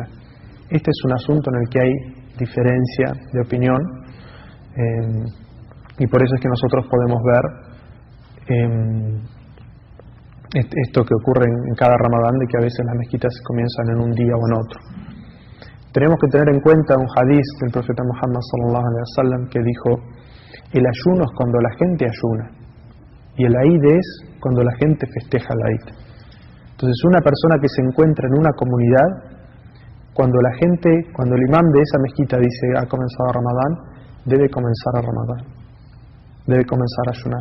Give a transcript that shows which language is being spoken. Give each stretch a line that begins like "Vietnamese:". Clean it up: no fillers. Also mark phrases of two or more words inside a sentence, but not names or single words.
Spanish: Este es un asunto en el que hay diferencia de opinión, y por eso es que nosotros podemos ver esto que ocurre en cada Ramadán, de que a veces las mezquitas comienzan en un día o en otro. Tenemos que tener en cuenta un hadiz del profeta Muhammad
Arabic: صلى الله عليه وسلم
Spanish: que dijo: el ayuno es cuando la gente ayuna y el Eid es cuando la gente festeja el Eid. Entonces, una persona que se encuentra en una comunidad, cuando el imán de esa mezquita dice ha comenzado Ramadán, debe comenzar a Ramadán, debe comenzar a ayunar.